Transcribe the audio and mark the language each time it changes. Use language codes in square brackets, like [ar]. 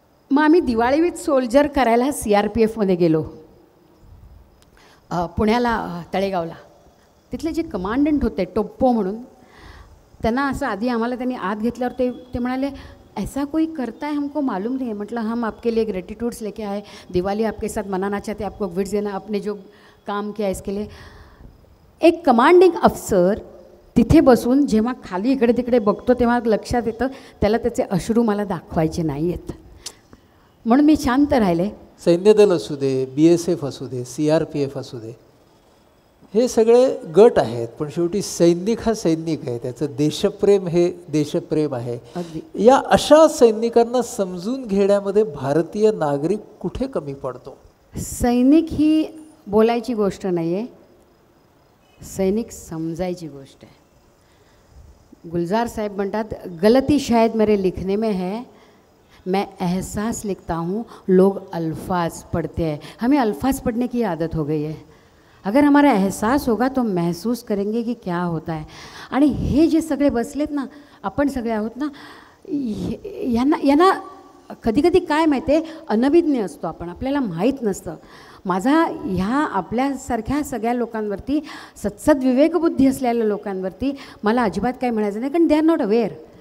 [mr] मग आम्ही Diwali with soldier करायला CRPFमध्ये गेलो, पुण्याला तळेगावला. तिथले जे कमांडंट होते टोप्पो म्हणून, त्यांना असं आधी आम्हाला त्यांनी आत घेतल्यावर ते म्हणाले [hi] ऐसा कोई करता है हमको मालूम नहीं है. [mr] म्हटलं [hi] हम आपके लिए ग्रेटिट्यूड्स लेके आए, दिवाली आपके साथ मनाना चाहते, आपको गिफ्ट देना, आपने जो काम किया इसके लिए. [mr] एक कमांडिंग अफसर तिथे बसून जेव्हा खाली इकडे तिकडे बघतो तेव्हा लक्षात येतं त्याला त्याचे अश्रू मला दाखवायचे नाही आहेत. म्हणून मी शांत राहिले. सैन्यदल असू दे, BSF असू दे, CRPF असू दे, हे सगळे गट आहेत, पण शेवटी सैनिक हा सैनिक आहे, त्याचं देशप्रेम हे देशप्रेम आहे. या अशा सैनिकांना समजून घेण्यामध्ये भारतीय नागरिक कुठे कमी पडतो? सैनिक ही बोलायची गोष्ट नाही आहे, सैनिक समजायची गोष्ट आहे. गुलजार साहेब म्हणतात [hi] गलती शायद मेरे लिखने में है, मैं एहसास लिखता हूँ, लोग अल्फाज पढ़ते हैं. हमें अल्फाज पढ़ने की आदत हो गई है. अगर हमारा एहसास होगा तो महसूस करेंगे कि क्या होता है. [mr] आणि हे जे सगळे बसलेत ना, आपण सगळे आहोत ना, यांना कधी कधी काय माहिती आहे, अनभिज्ञ असतो आपण, आपल्याला माहीत नसतं. माझा ह्या आपल्यासारख्या सगळ्या लोकांवरती, सद्विवेकबुद्धी असलेल्या लोकांवरती मला अजिबात काय म्हणायचं नाही, कारण [en] They are not aware.